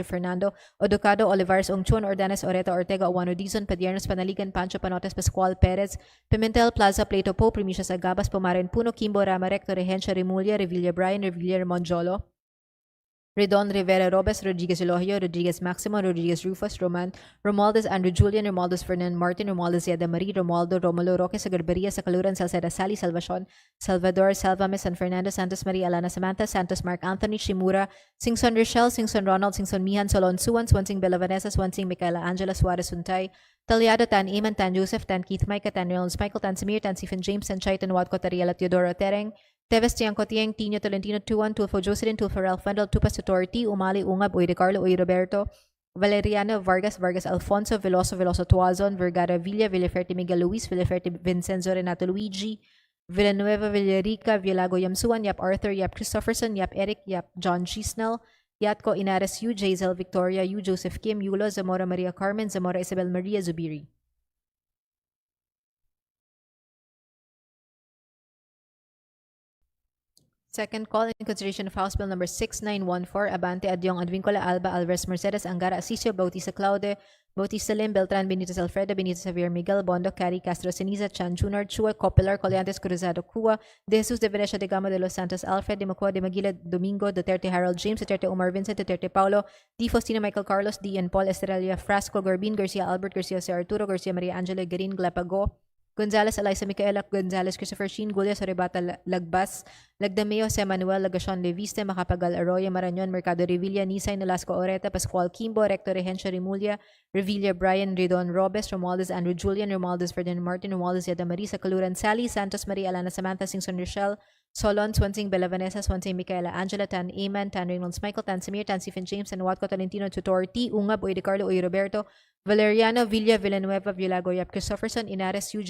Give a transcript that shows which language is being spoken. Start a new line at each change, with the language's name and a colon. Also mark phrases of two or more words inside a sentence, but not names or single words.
English: Fernando, Odocado, Olivares, Ongchuan, Ordanes, Oreta, Ortega, Oano, Dizon, Padiernos, Panaligan, Pancho, Panotes, Pascual, Perez, Pimentel, Plaza, Plato Po, Primicias Agabas, Pomaren Puno, Kimbo, Rama Recto, Regencia, Remulla, Revilla Brian, Revilla Monjolo, Redon, Rivera Robes, Rodriguez Elohio, Rodriguez Maximo, Rodriguez Rufus, Romualdez, Andrew Julian, Romualdez Fernand Martin, Romualdez Yada Marie, Romualdo, Romulo Roque, Sagarbaria, Sacaluran, Salceda Sally, Salvacion, Salvador, Salvame, San Fernando, Santos Maria, Alana Samantha, Santos Mark Anthony, Shimura, Singson Rochelle, Singson Ronald, Singson Mihan, Solon Suwan, Swansing Bella Vanessa, Swansing Michaela Angela Suarez Suntay, Talyado, Tan Iman, Tan Joseph, Tan Keith Micah, Tan Reynolds Michael, Tan Samir, Tan Stephen James, Tan Chaitan Watco, Tariela Teodoro Tereng, Teves Tiangco Tieng, Tino Tolentino Tuan, Tulfo Jocelyn, Tulfo Ralph Wendell, Tupas Tutorti, Umali Ungab, Uy De Carlo, Uy Roberto, Valeriano Vargas, Vargas Alfonso, Veloso Tuazon, Vergara Villa, Villaferte Miguel Luis, Villaferte Vincenzo Renato Luigi, Villanueva Villarica, Villago Yamsuan, Yap Arthur, Yap Christopherson, Yap Eric, Yap John Gisnell, Yatko Inares Yu, Jazel Victoria Yu, Joseph Kim, Yulo, Zamora Maria Carmen, Zamora Isabel Maria Zubiri. Second call in consideration of House Bill number 6914, Abante, Adyong, Advincula, Alba, Alvarez, Mercedes, Angara, Asisio, Bautista Claude, Bautista Lim, Beltran, Benitez, Alfredo, Benitez, Javier Miguel, Bondo, Cari, Castro, Ceniza, Chan, Junior, Chua, Copilar, Colliantes, Cruzado, Cua, De Jesus, De Venecia, De Gama, De Los Santos, Alfred, De Macua, De Maguila, Domingo, Duterte, Harold James, Duterte, Omar Vincent, Duterte, Paulo, Di Faustino, Michael Carlos, D. and Paul, Estrella, Frasco, Garbin, Garcia, Albert, Garcia, Jose Arturo, Garcia, Maria Angela, Garin, Glapago, Gonzales, Eliza Micaela Gonzales, Christopher Sheen, Gulia, Soribata, Lagbas, Lagdameo, Jose Manuel, Lagacion, Leviste, Macapagal, Arroyo, Marañon, Mercado Revilla, Nisay, Nolasco, Oreta, Pascual, Kimbo, Recto, Regencio, Rimulya, Revilla, Brian, Ridon, Robes, Romualdez, Andrew Julian, Romualdez, Ferdinand Martin, Romualdez, Yada Marisa, Caluran, Sally, Santos, Maria, Alana, Samantha, Singson, Rochelle, Solon, Swansing, Bella Vanessa, Swansing, Micaela, Angela, Tan, Aman, Tan Reynolds, Michael, Tan Samir, Tan Stephen James, and Watco, Tolentino, Tutor, T. Ungab, Uy de Carlo, Uy Roberto, Valeriano, Villa, Villanueva, Villago, Yap, Christopherson, Inares, U.